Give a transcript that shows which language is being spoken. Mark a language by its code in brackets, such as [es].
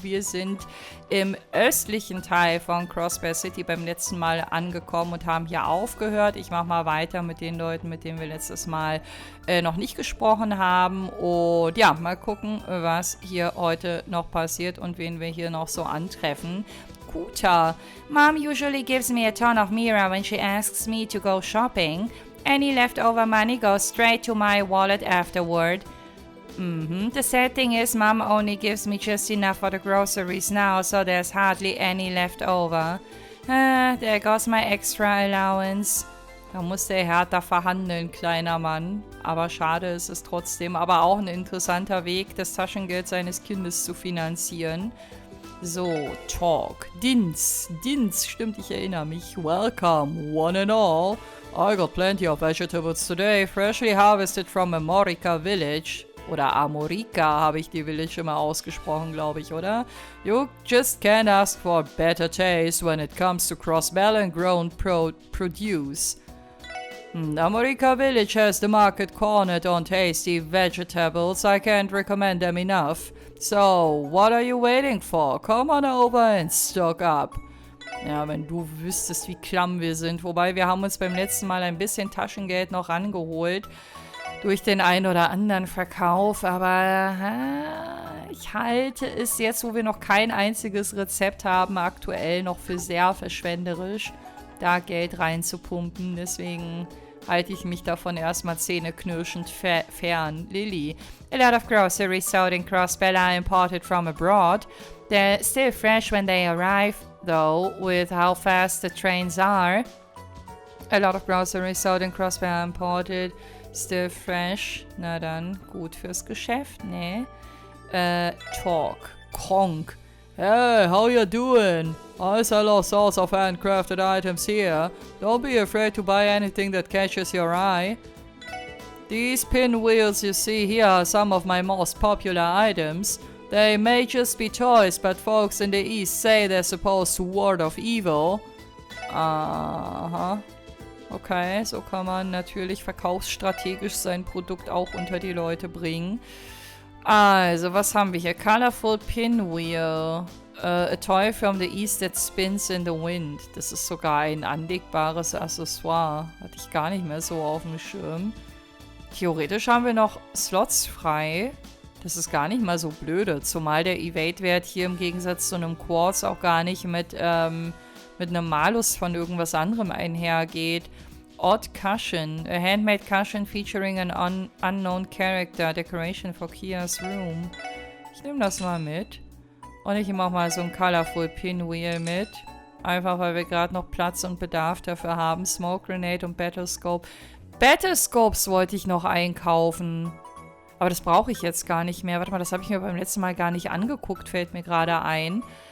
[de] Wir sind im östlichen Teil von Crossbear City beim letzten Mal angekommen und haben hier aufgehört. Ich mache mal weiter mit den Leuten, mit denen wir letztes Mal noch nicht gesprochen haben. Und ja, mal gucken, was hier heute noch passiert und wen wir hier noch so antreffen. Kuta. [en] Mom usually gives me a ton of MEHR when she asks me to go shopping. Any leftover money goes straight to my wallet afterward. The sad thing is, Mom only gives me just enough for the groceries now, so there's hardly any left over. There goes my extra allowance. [de] Da muss der härter verhandeln, kleiner Mann. Aber schade ist es trotzdem. Aber auch ein interessanter Weg, das Taschengeld seines Kindes zu finanzieren. So, Talk. Dins, stimmt, ich erinnere mich. [en] Welcome, one and all. I got plenty of vegetables today, freshly harvested from Amorica Village. [de] Oder Amorica habe ich die Village immer ausgesprochen, glaube ich, oder? [en] You just can't ask for better taste when it comes to cross-balance grown produce. Amorica Village has the market cornered on tasty vegetables. I can't recommend them enough. So, what are you waiting for? Come on over and stock up. [de] Ja, wenn du wüsstest, wie klamm wir sind. Wobei, wir haben uns beim letzten Mal ein bisschen Taschengeld noch rangeholt. Durch den einen oder anderen Verkauf. Aber ich halte es jetzt, wo wir noch kein einziges Rezept haben, aktuell noch für sehr verschwenderisch, da Geld reinzupumpen. Deswegen halte ich mich davon erstmal zähneknirschend fern. Lily. [en] A lot of groceries sold in Crossbell are imported from abroad. They're still fresh when they arrive, though, with how fast the trains are. A lot of groceries sold in Crossbell are imported, still fresh. [de] Na dann, gut fürs Geschäft, ne? [en] Talk. Kronk. Hey, how you doing? I sell all sorts of handcrafted items here. Don't be afraid to buy anything that catches your eye. These pinwheels you see here are some of my most popular items. They may just be toys, but folks in the East say they're supposed to ward off evil. Aha. [de] Okay, so kann man natürlich verkaufsstrategisch sein Produkt auch unter die Leute bringen. Also, was haben wir hier? Colorful Pinwheel. [en] A toy from the East that spins in the wind. [de] Das ist sogar ein anlegbares Accessoire. Hatte ich gar nicht mehr so auf dem Schirm. Theoretisch haben wir noch Slots frei. Das ist gar nicht mal so blöde. Zumal der Evade-Wert hier im Gegensatz zu einem Quartz auch gar nicht mit einem Malus von irgendwas anderem einhergeht. [en] Odd Cushion. A handmade cushion featuring an unknown character. Decoration for Kia's room. [de] Ich nehme das mal mit. Und ich nehme auch mal so ein Colorful Pinwheel mit. Einfach, weil wir gerade noch Platz und Bedarf dafür haben. Smoke Grenade und Battlescope. Battlescopes wollte ich noch einkaufen. Aber das brauche ich jetzt gar nicht mehr. Warte mal, das habe ich mir beim letzten Mal gar nicht angeguckt, fällt mir gerade ein.